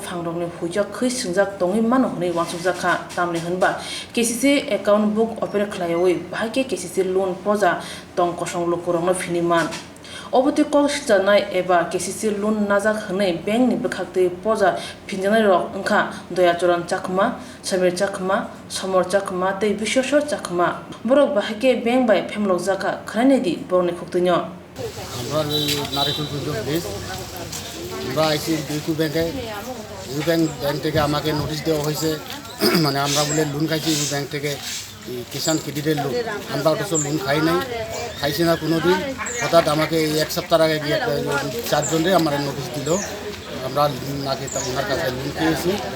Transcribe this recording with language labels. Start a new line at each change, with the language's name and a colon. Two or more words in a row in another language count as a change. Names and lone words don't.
Kok Borok: phangrokni huja khoi singjak tongi mano hni wangsukjakha tamni hunba KCC
English: account book open
Kok Borok: khlayawi bhaike KCC loan poja tong kosong lokurongno phiniman oboti kok sijanai eba KCC loan najak hnei bank ni bekhakte poja phinjanai rok ongkha doyachoran chakma samir chakma somor chakma tei bishosho chakma borok bhaike bank bai phemlok jaka khranai di borni khuktinyo
Bangla: আমরা নারিকুল পুজো প্লিজ আমরা আইসি ইউকো ব্যাংকে ব্যাংক থেকে আমাকে নোটিশ দেওয়া হয়েছে মানে আমরা বলে লোন খাইছি ইউকো ব্যাংক থেকে কিষাণ ক্রেডিটের লোন আমরা অথচ লোন খাইছি না কোনো দিন হঠাৎ আমাকে এই এক সপ্তাহ আগে গিয়ে চারজনরে আমার নোটিশ দিল আমরা নাকি ওনার কাছে লোন খেয়েছি